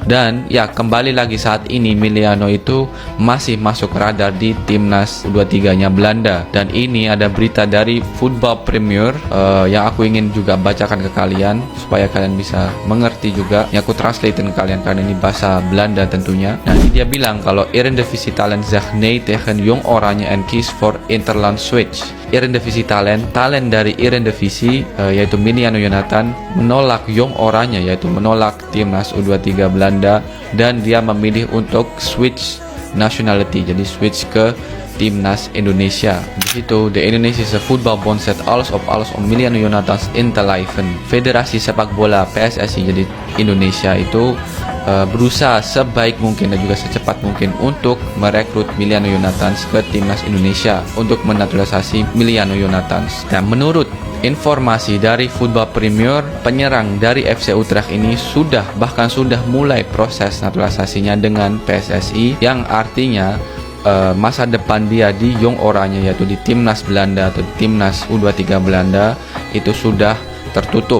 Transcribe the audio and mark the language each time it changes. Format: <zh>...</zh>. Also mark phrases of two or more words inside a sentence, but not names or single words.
<id>Dan ya kembali lagi saat ini Emiliano itu masih masuk radar di timnas U23 nya Belanda. Dan ini ada berita dari Football Premier yang aku ingin juga bacakan ke kalian supaya kalian bisa mengerti juga. Yang aku translate ke kalian karena ini bahasa Belanda tentunya. Nah, dia bilang kalau</id> <nl>Eredivisie talent zegt nee tegen Jong Oranje en kiest voor Interland switch.</nl> <id>Eredivisie talent dari Eredivisie yaitu Emiliano Jonathans akan menolak Jong Oranje, yaitu menolak timnas U23 Belanda, dan dia memilih untuk</id> <en>switch nationality,</en> <id>jadi switch ke timnas Indonesia. Di situ,</id> <nl>de Indonesische Voetbalbond zet alles om Emiliano Jonathans in te lijven.</nl> <id>Federasi sepak bola PSSI, jadi Indonesia itu berusaha sebaik mungkin dan juga secepat mungkin untuk merekrut Emiliano Jonathans ke timnas Indonesia untuk menaturalisasi Emiliano Jonathans. Dan menurut informasi dari Football Premier, penyerang dari FC Utrecht ini sudah mulai proses naturalisasinya dengan PSSI, yang artinya masa depan dia di Jong Oranje, yaitu di timnas Belanda atau timnas U23 Belanda, itu sudah tertutup.</id>